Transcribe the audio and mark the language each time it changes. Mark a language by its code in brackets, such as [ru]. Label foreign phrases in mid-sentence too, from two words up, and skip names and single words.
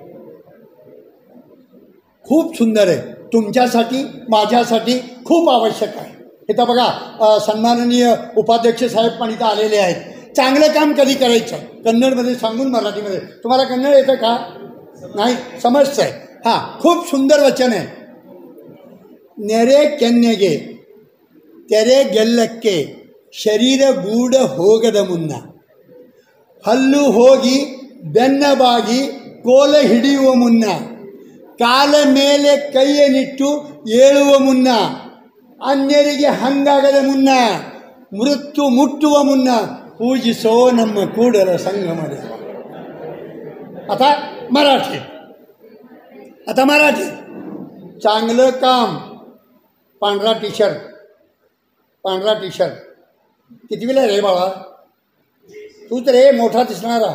[mr] खूप सुंदर आहे. तुमच्यासाठी माझ्यासाठी खूप आवश्यक आहे. हे तर बघा सन्माननीय उपाध्यक्ष साहेब पण इथं आलेले आहेत. चांगलं काम कधी करायचं कन्नडमध्ये सांगून मराठीमध्ये. तुम्हाला कन्नड येतं का? नाही, समजतं आहे. हां, खूप सुंदर वचन आहे. [kn] ನೆರೆ ಕೆನ್ನೆಗೆ ತೆರೆ ಗೆಲ್ಲಕ್ಕೆ ಶರೀರ ಗೂಢ ಹೋಗದ ಮುನ್ನ, ಹಲ್ಲು ಹೋಗಿ ಬೆನ್ನ ಬಾಗಿ ಕೋಲ ಹಿಡಿಯುವ ಮುನ್ನ, ಕಾಲ ಮೇಲೆ ಕೈಯನ್ನಿಟ್ಟು ಏಳುವ ಮುನ್ನ, ಅನ್ಯರಿಗೆ ಹಂಗಾಗದ ಮುನ್ನ, ಮೃತ್ಯು ಮುಟ್ಟುವ ಮುನ್ನ पूजिसो ನಮ್ಮ ಕೂಡಲ संगम देव. [mr] आता मराठी. चांगलं काम. पांढरा टी शर्ट कितवीला रे बाळा? तूच रे मोठा दिसणारा.